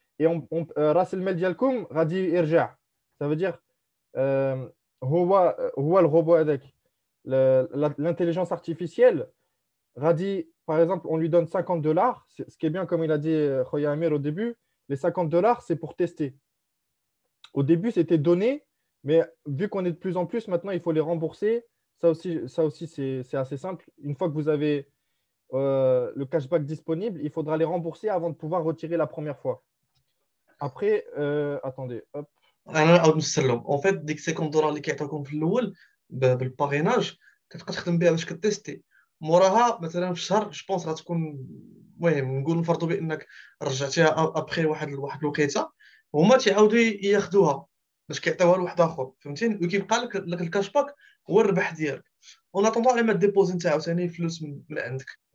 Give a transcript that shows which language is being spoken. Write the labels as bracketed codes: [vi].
[ar] Et راس المال ديالكم غادي يرجع. [fr] Ça veut dire [ar] هو الروبو هذاك [fr] l'intelligence artificielle غادي par exemple on lui donne 50 dollars, ce qui est bien comme il a dit Khoya Amir au début, les 50 dollars c'est pour tester. Au début c'était donné, mais vu qu'on est de plus en plus maintenant il faut les rembourser. Ça aussi c'est assez simple. Une fois que vous avez le cashback disponible, il faudra les rembourser avant de pouvoir retirer la première fois. Après, attendez, hop. [ar] انا نعاود نسلم اون فيت ديك 50 دولار اللي كيعطيوكم في الاول بالباريناج كتبقى تخدم بها باش كتيستي موراها مثلا في الشهر جوبونس غتكون المهم نقول نفرضوا بانك رجعتيها ابخي واحد الوقيته هما تيعاودوا ياخذوها باش كيعطيوها لواحد اخر فهمتيني وكيبقى لك الكاش باك هو الربح ديالك اون اتوندون على ما ديبوزي انت عاوتاني فلوس من عندك.